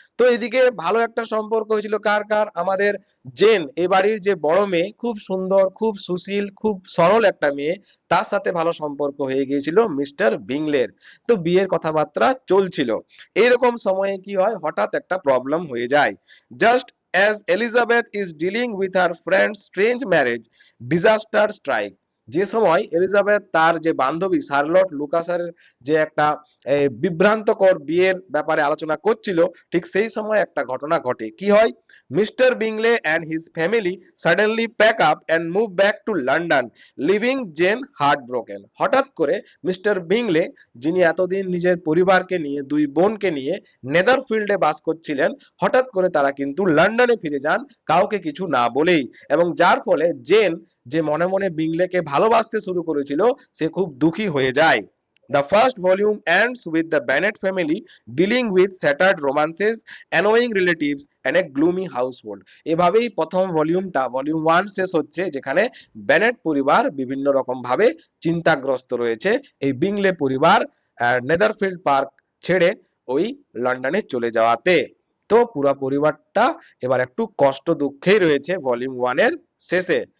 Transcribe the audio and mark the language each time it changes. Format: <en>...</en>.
<bn>তো এদিকে ভালো একটা সম্পর্ক হয়েছিল কার কার, আমাদের জেন, এ বাড়ির যে বড় মেয়ে, খুব সুন্দর, খুব সুশীল, খুব সরল একটা মেয়ে, তার সাথে ভালো সম্পর্ক হয়ে গিয়েছিল মিস্টার বিংলের। তো বিয়ের কথাবার্তা চলছিল। এইরকম সময়ে কি হয়, হঠাৎ একটা প্রবলেম হয়ে যায়।</bn> <en>Just as Elizabeth is dealing with her friend's strange marriage, disaster strike.</en> <bn>যে সময় এলিজাবেথ তার যে বান্ধবী শার্লট লুকাসের যে একটা বিভ্রান্তকর বিয়ের ব্যাপারে আলোচনা করছিল, ঠিক সেই সময় একটা ঘটনা ঘটে। কি হয়,</bn> <en>Mister Bingley and his family suddenly pack up and move back to London, leaving Jane heartbroken.</en> <bn>হঠাৎ করে মিস্টার বিংলে, যিনি এতদিন নিজের পরিবারকে নিয়ে, দুই বোনকে নিয়ে নেদারফিল্ডে বাস করছিলেন, হঠাৎ করে তারা কিন্তু লন্ডনে ফিরে যান, কাউকে কিছু না বলেই। এবং যার ফলে জেন, যে মনে মনে বিংলেকে ভালোবাসতে শুরু করেছিল, সে খুব দুঃখী হয়ে যায়।</bn> <en>The first volume ends with the Bennet family dealing with shattered romances, annoying relatives and a gloomy household.</en> <bn>এভাবেই প্রথম ভলিউমটা, ভলিউম 1 শেষ হচ্ছে, যেখানে বেনেট পরিবার বিভিন্ন রকম ভাবে চিন্তাগ্রস্ত রয়েছে এই বিংলে পরিবার নেদারফিল্ড পার্ক ছেড়ে ওই লন্ডনে চলে যাওয়াতে। তো পুরো পরিবারটা এবার একটু কষ্ট দুঃখেই রয়েছে ভলিউম 1 এর শেষে।</bn>